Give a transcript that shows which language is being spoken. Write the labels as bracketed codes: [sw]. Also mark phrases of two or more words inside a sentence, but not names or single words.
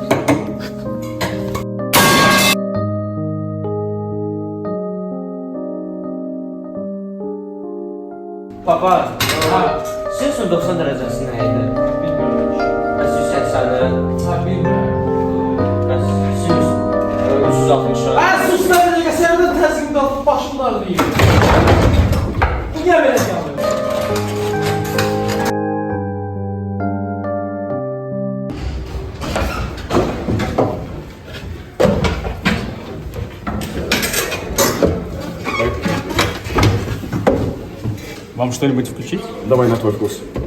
[az] Papa, sizin 90 dərəcəsi nə idi? [tr] Bilmiyorum. [az] Bəs 180-i? [tr] Ha, bilmiyorum. [az] Bəs 360-ı? Sus lan bir dəqiqə, səni də təzyiqdə atıp başımda ağrıyım. Bu niyə belə gəldi? [ru] Вам что-нибудь включить? Давай на твой вкус.